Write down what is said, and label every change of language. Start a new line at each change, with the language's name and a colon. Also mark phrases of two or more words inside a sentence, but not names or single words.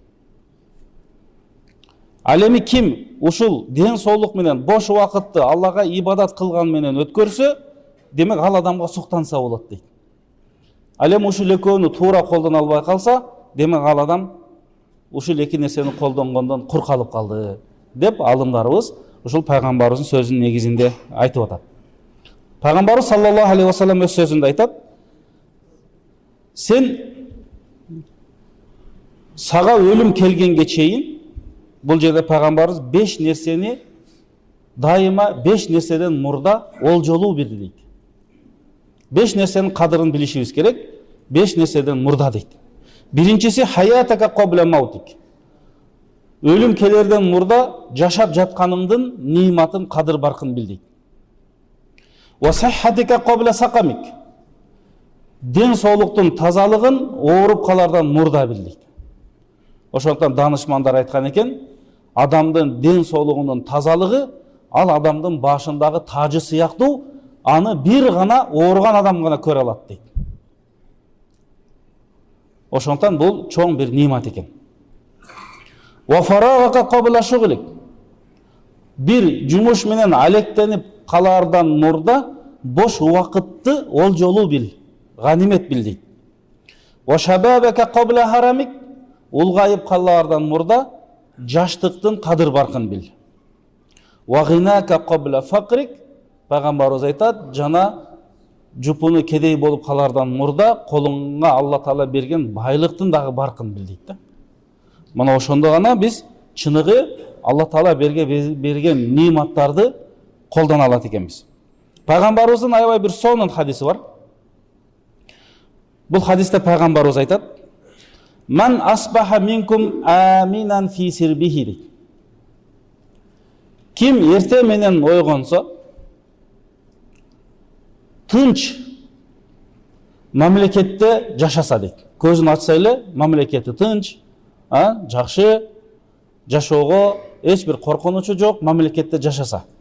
Kyrgyz: Ал эми ким ушул ден соолук менен бош убакытты Аллага ибадат кылган менен өткөрсө, демек ал адамга суктанса болот дейт. Ал эми ушул экөөнү туура колдоно албай калса, демек ал адам ушул эки нерсени колдонгондон кур калып калды деп алымдарыбыз ушул пайгамбарыбыздын сөзүнүн негизинде айтып атат. Пайгамбарыбыз
Arabic: صلى الله عليه وسلم
Kyrgyz: өз сөзүндө айтат: "Сен сага өлүм келгенге чейин", бул жерде пайгамбарыбыз 5 нерсени дайыма 5 нерседен мурда олжолуу билди дейт. 5 нерсенин кадырын билишибиз керек, 5 нерседен мурда дейт. Биринчиси
Arabic: حياتك قبل موتك.
Kyrgyz: Өлүм келерден мурда жашап жатканыңдын ниматын, кадыр баркын бил дейт.
Arabic: وصحتك قبل سقمك.
Kyrgyz: Den soолуктун тазалыгын ооруп калардан мурда бил дейт. Ошондуктан данышмандар айткан экен, адамдын ден соолугунун тазалыгы ал адамдын башындагы тажы сыяктуу, аны бир гана ооруган адам гана көрө алат дейт. Ошондуктан бул чоң бир нимат экен.
Arabic: وفراغك قبل شغلك.
Kyrgyz: Bir жумуш менен алектенип калардан мурда бош убакытты ол жолу бил, ганимет бил дейт.
Arabic: وشبابك قبل هرمك.
Kyrgyz: Улгайып калардан мурда жаштыктын кадыр баркын бил.
Arabic: وغناك قبل فقرك.
Kyrgyz: Пайгамбарыбыз айтат, жана жупуну кедей болуп калардан мурда колуңа Алла Таала берген байлыктын дагы баркын бил дейт да. Мына ошондо гана биз чыныгы Алла Таала берген ниматтарды колдона алат экенбиз. Пайгамбарыбыздын аябай бир сонун хадиси бар. Бул хадисте пайгамбарыбыз айтат:
Arabic: "من أصبح منكم آمنا في سربه."
Kyrgyz: Ким эрте менен ойгонсо, тынч мамлекетте жашаса дейт. Көзүн ачса эле мамлекети тынч, жакшы, жашоого эч бир коркунучу жок мамлекетте жашаса.